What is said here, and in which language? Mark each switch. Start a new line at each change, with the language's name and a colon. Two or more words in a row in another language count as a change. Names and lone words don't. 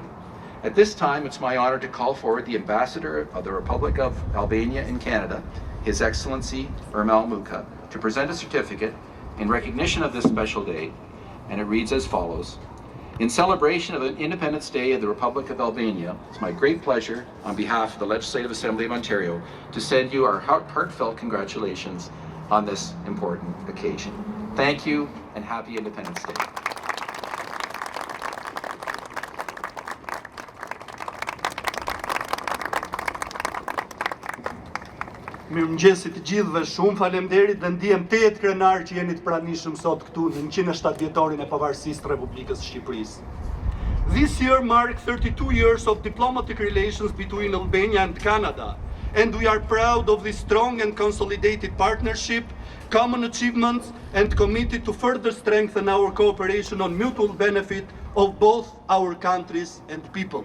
English: At this time, it's my honor to call forward the Ambassador of the Republic of Albania in Canada, His Excellency Ermal Muka, to present a certificate in recognition of this special day, and it reads as follows. In celebration of the Independence Day of the Republic of Albania, it's my great pleasure, on behalf of the Legislative Assembly of Ontario, to send you our heartfelt congratulations on this important occasion. Thank you, and happy Independence Day.
Albanian: Mirëmëngjesit të gjithëve, shumë faleminderit dhe ndihem tejet krenar që jeni të pranishëm sot këtu në 107 vjetorin e pavarësisë të Republikës së Shqipërisë.
English: This year marks 32 years of diplomatic relations between Albania and Canada, and we are proud of this strong and consolidated partnership, common achievements, and committed to further strengthen our cooperation on mutual benefit of both our countries and people.